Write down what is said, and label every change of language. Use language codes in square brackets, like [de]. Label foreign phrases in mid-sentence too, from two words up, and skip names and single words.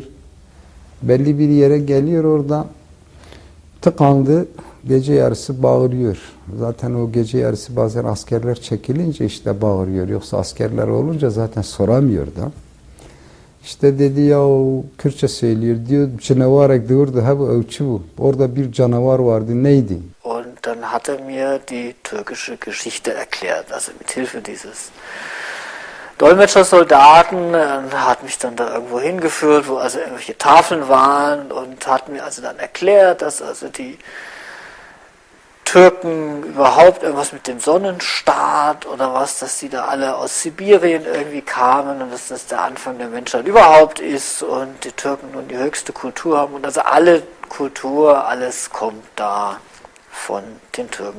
[tr] Belli bir yere geliyor orada tıkandı, gece yarısı bağırıyor. Zaten o gece yarısı bazen askerler çekilince işte bağırıyor. Yoksa askerler olunca zaten soramıyor da. İşte dedi ya o Kürtçe söylüyor diyor. Canavar diyordu ha bu ölçü bu. Orada bir canavar vardı neydi? [de] Und dann hat mir die türkische Geschichte erklärt, also mit Hilfe dieses Dolmetschersoldaten hat mich dann da irgendwo hingeführt, wo also irgendwelche Tafeln waren und hat mir also dann erklärt, dass also die Türken überhaupt irgendwas mit dem Sonnenstaat oder was, dass die da alle aus Sibirien irgendwie kamen und dass das der Anfang der Menschheit überhaupt ist und die Türken nun die höchste Kultur haben und also alle Kultur, alles kommt da von den Türken.